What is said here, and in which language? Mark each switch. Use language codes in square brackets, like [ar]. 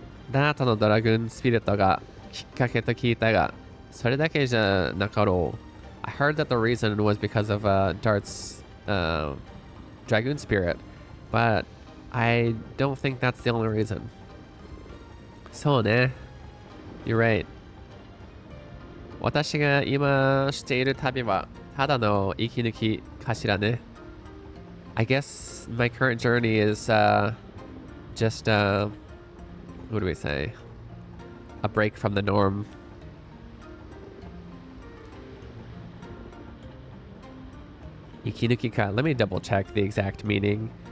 [ja] ダートのドラグーンスピリットがきっかけと聞いたが、それだけじゃなかろう. [en] I heard that the reason was because of Dart's Dragoon spirit, but I don't think that's the only reason. So ne, you're right. [ja] 私が今している旅はただの息抜きかしらね. [en] I guess my current journey is just what do we say? A break from the norm. Ikinuki ka. Let me double check the exact meaning.